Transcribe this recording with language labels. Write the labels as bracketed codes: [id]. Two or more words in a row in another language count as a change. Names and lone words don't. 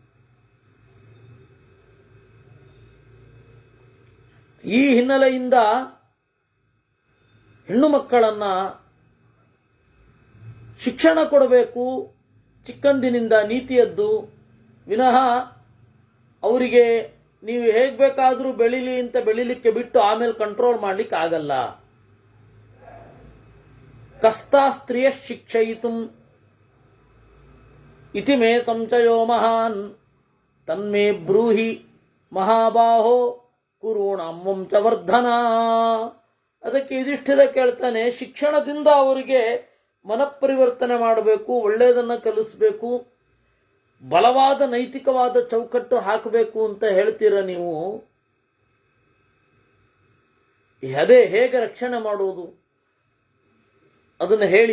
[kn] ಈ ಹಿನ್ನೆಲೆಯಿಂದ ಹೆಣ್ಣು ಮಕ್ಕಳನ್ನ ಶಿಕ್ಷಣ ಕೊಡಬೇಕು ಚಿಕ್ಕಂದಿನಿಂದ, ನೀತಿಯದ್ದು ವಿನಃ ಅವರಿಗೆ ನೀವು ಹೇಗೆ ಬೇಕಾದರೂ ಬೆಳೀಲಿ ಅಂತ ಬೆಳಿಲಿಕ್ಕೆ ಬಿಟ್ಟು ಆಮೇಲೆ ಕಂಟ್ರೋಲ್ ಮಾಡ್ಲಿಕ್ಕೆ ಆಗಲ್ಲ. [sa] ಕಸ್ತಾ ಸ್ತ್ರೀಯ ಶಿಕ್ಷಯಿತುಂ ಇತಿ ಮೇ ಸಂಚಯೋ ಮಹಾನ್ ತನ್ಮೇ ಬ್ರೂಹಿ ಮಹಾಬಾಹೋ ಕುರುಣಾಂ ಚ ವರ್ಧನ. [kn] ಅದಕ್ಕೆ ಯುಧಿಷ್ಠಿರ ಕೇಳ್ತಾನೆ, ಶಿಕ್ಷಣದಿಂದ ಅವರಿಗೆ ಮನಪರಿವರ್ತನೆ ಮಾಡಬೇಕು, ಒಳ್ಳೆಯದನ್ನು ಕಲಿಸಬೇಕು, ಬಲವಾದ ನೈತಿಕವಾದ ಚೌಕಟ್ಟು ಹಾಕಬೇಕು ಅಂತ ಹೇಳ್ತೀರ ನೀವು. ಅದೇ ಹೇಗೆ ರಕ್ಷಣೆ ಮಾಡುವುದು ಅದನ್ನು ಹೇಳಿ.